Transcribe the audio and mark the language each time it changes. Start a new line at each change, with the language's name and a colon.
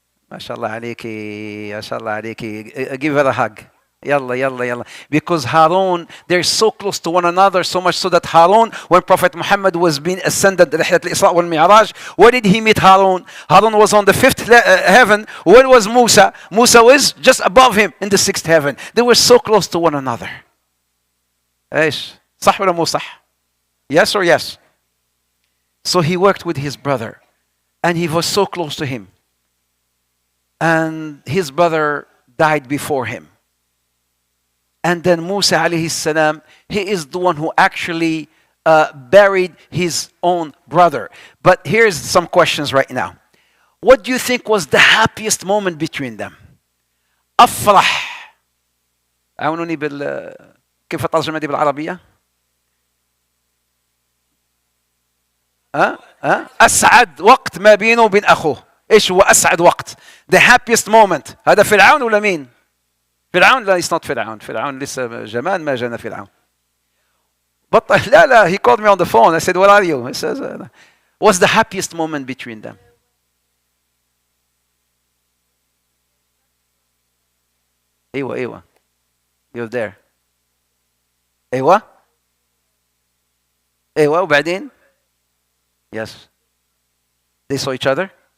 Arabic: ما شاء الله عليكي, ما شاء الله عليكي.
English: Give her a hug. يلا. Because Harun, they're so close to one another, so much so that Harun, when Prophet Muhammad was being ascended,
Arabic: رحلة الإسراء والمعراج,
English: where did he meet Harun? Harun was on the 5th heaven. Where was Musa? Musa was just above him in the 6th heaven. They were so close to one another.
Arabic: إيش؟ صح ولا مو صح?
English: Yes or yes? So he worked with his brother, and he was so close to him. And his brother died before him. And then Musa alayhi salam, he is the one who actually buried his own brother. But here's some questions right now. What do you think was the happiest moment between them?
Arabic: أفرح. عاونوني كيف الترجمة دي بالعربية؟ أسعد وقت ما بينه وبين أخوه. إيش هو أسعد وقت؟
English: The happiest moment.
Arabic: هذا فرعون ولا مين؟ فرعون لا,
English: it's not
Arabic: فرعون لسه جمال ما جانا فرعون. بطل لا
English: he called me on the phone. I said, where are you? He says, what's the happiest moment between them? ايوه you're there.
Arabic: ايوه وبعدين
English: yes they saw each other.